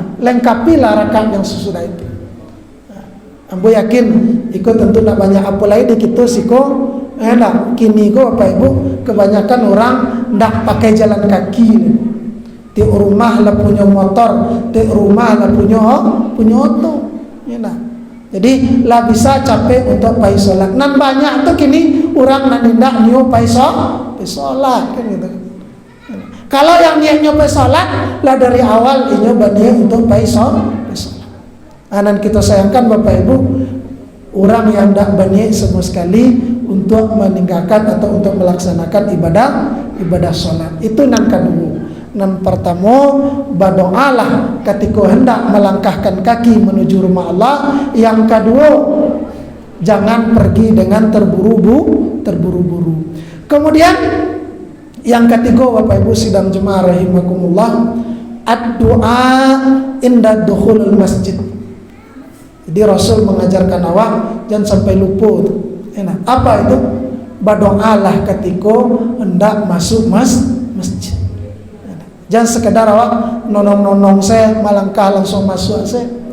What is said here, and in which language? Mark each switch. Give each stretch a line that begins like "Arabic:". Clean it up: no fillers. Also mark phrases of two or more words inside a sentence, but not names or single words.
Indonesian: Lengkapilah rakaat yang sesudah itu.
Minangkabau: Ambo yakin, ikut tentu nak banyak apa lagi di kita siko. Enak, kini ko apa ibu, kebanyakan orang ndak pakai jalan kaki. Di rumah lah punya motor, di rumah lah punya oto.
Indonesian: Enak.
Minangkabau: Jadi lah bisa capek untuk pai sholat. Nan banyak tuh kini orang nan indak nyo pai sholat kan gitu. Kalau yang niatnya pai sholat lah dari awal inyo berniat untuk pai sholat.
Indonesian: Anan kita sayangkan Bapak Ibu, orang yang tidak berniat sama sekali untuk meninggalkan atau untuk melaksanakan ibadah sholat.
Minangkabau: Itu nan kedua.
Indonesian: Nan pertama berdoalah ketika hendak melangkahkan kaki menuju rumah Allah. Yang kedua, jangan pergi dengan terburu-buru. Kemudian yang ketiga Bapak Ibu sidang jemaah rahimakumullah,
Arabic: الدعاء عند دخول المسجد.
Indonesian: Jadi Rasul mengajarkan awak jangan sampai lupa. Enak. Apa itu? Berdoalah ketika hendak masuk masjid. Jangan sekedar awak nonong saya malangkah langsung masuk saya.